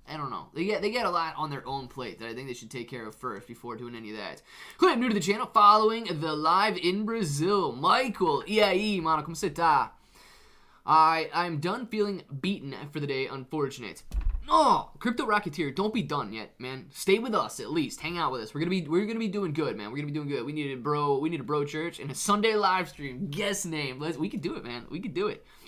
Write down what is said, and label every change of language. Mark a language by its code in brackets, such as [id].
[en] I don't know. They get a lot on their own plate that I think they should take care of first before doing any of that. Who I'm new to the channel, following the live in Brazil. [pt] Michael, e aí, mano, como você tá? [en] I'm done feeling beaten for the day, unfortunate. Oh, Crypto Rocketeer, don't be done yet, man. Stay with us at least. Hang out with us. We're gonna be doing good, man. We're gonna be doing good. We need a bro church and a Sunday live stream. Guess name. We could do it, man. We could do it.